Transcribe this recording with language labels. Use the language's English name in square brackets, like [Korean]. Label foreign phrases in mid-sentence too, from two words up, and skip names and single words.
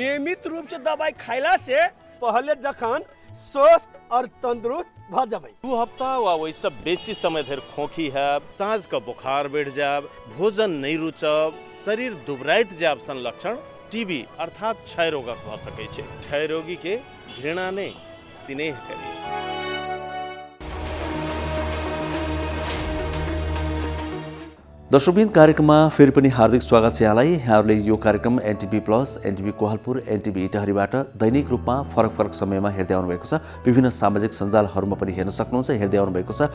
[Maithili] नियमित रूप से दवाई खैला से पहले जखन स्वस्थ और तंदुरुस्त भ जबै। 2 हफ्ता वा वैसे बेसी समय धरि खोखी हैब, साँझ का बुखार बढ़ जाब, भोजन नहीं रुचब, शरीर दुबराइत जाब सन लक्षण टीबी अर्थात क्षय रोगक भ सकै छै। क्षय रोगी के घृणा नहीं स्नेह करी। [Nepali] दर्शकबिन कार्यक्रममा फेरि पनि हार्दिक स्वागत छ यहाँलाई। यहाँहरूले यो कार्यक्रम एनटिभी प्लस, एनटिभी कोहलपुर, एनटिभी इटहरीबाट दैनिक रूपमा फरक फरक समयमा हेर्दै आउनुभएको छ। विभिन्न सामाजिक सञ्जालहरूमा पनि हेर्न सक्नुहुन्छ, हेर्दै आउनुभएको छ।